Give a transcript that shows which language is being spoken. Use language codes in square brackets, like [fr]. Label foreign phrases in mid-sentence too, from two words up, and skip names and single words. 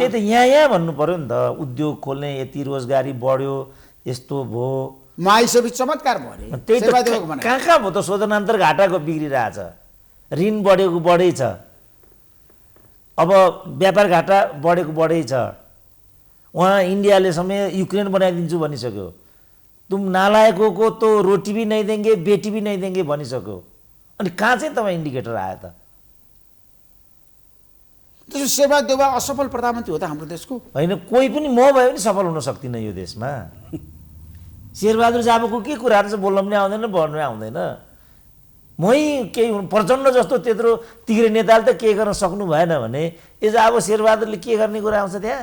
[ne] त्यही त यहाँ भन्नु पर्यो नि त। उद्योग खोल्ने यति रोजगारी बढ्यो यस्तो भयो माइसबी चमत्कार भयो। त्यही त कहाँ भयो त? शोधनान्तर घाटाको बिग्रिरहेछ, ऋण बढेको बढै छ, अब व्यापार घाटा बढेको बढै छ। वहाँ इन्डियाले समय युक्रेन बनाइदिन्छु भनिसक्यो। [hi] तुम नालायकों को तो रोटी भी नहीं देंगे बेटी भी नहीं देंगे भनिसक्यो। [ne] अनि कहाँ चाहिँ तपाईँ इन्डिकेटर आयो त? त्यसो शेरबहादुर देउवा असफल प्रधानमन्त्री हो त हाम्रो देशको? होइन, कोही पनि म भए पनि सफल हुन सक्दिनँ यो देशमा। शेरबहादुर जाबोको के कुराहरू चाहिँ बोल्न पनि आउँदैन, भन्नु आउँदैन। मै केही प्रचण्ड जस्तो त्यत्रो तिग्रे नेताले त केही गर्न सक्नु भएन भने यो अब शेरबहादुरले के गर्ने कुरा आउँछ त्यहाँ?